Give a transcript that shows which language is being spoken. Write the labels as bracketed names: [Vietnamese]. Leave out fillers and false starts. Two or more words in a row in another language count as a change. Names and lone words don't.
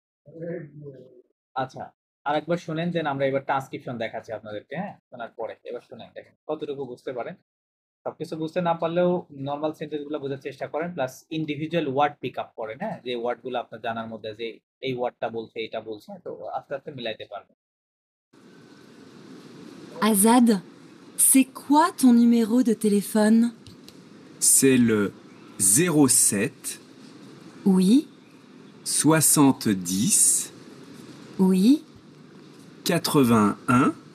[Bangla] আচ্ছা, আরেকবার শুনেন, দেন আমরা এবার ট্রান্সক্রিপশন দেখাচ্ছি আপনাদেরকে, হ্যাঁ, শোনার পরে এবার শুনেন, দেখেন কতটুকু বুঝতে পারেন। সবকিছু বুঝতে না পারলেও [English] normal sentence [Bangla] গুলো বোঝার চেষ্টা করেন, প্লাস [English] individual word pick up [Bangla] করেন, হ্যাঁ, যে ওয়ার্ড গুলো আপনার জানার মধ্যে, যে এই ওয়ার্ডটা বলছে, এটা বলছে, তো আস্তে আস্তে মিলাইতে পারবেন। [French] Azad, c'est quoi ton numéro de téléphone? C'est le 07 Oui, 70 oui, 81